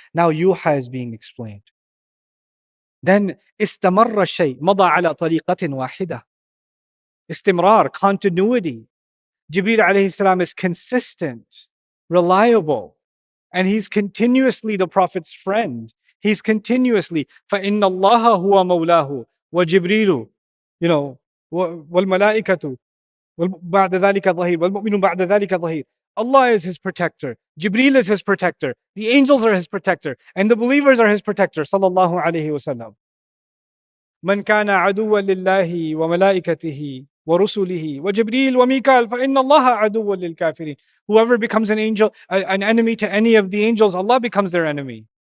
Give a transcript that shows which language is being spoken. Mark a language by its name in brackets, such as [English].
[Arabic] Now yuha [English] is being explained. [Arabic] Then istamarra shay, mada ala tariqatin wahida. [English] Istimrar, continuity. Jibreel alayhi salam is consistent, reliable, and he's continuously the Prophet's friend. He's continuously, [Arabic] فَإِنَّ اللَّهَ هُوَ مَوْلَاهُ وَجِبْرِيلُ وَالْمَلَائِكَةُ بَعْدَ ذَلِكَ ظَهِيرٌ وَالْمُؤْمِنُ بَعْدَ ذَلِكَ ظَهِيرٌ. [English] Allah is his protector. Jibreel is his protector. The angels are his protector. And the believers are his protector. [Arabic] Sallallahu alayhi wasallam. مَنْ كَانَ عَدُوًّا لِلَّهِ وَمَلَائِكَتِهِ وَرُسُلِهِ وَجِبْرِيلَ وَمِيكَالَ فَإِنَّ اللَّهَ عَدُوٌّ لِلْكَافِرِينَ. [English] Whoever becomes an enemy to any of the angels, Allah becomes their enemy.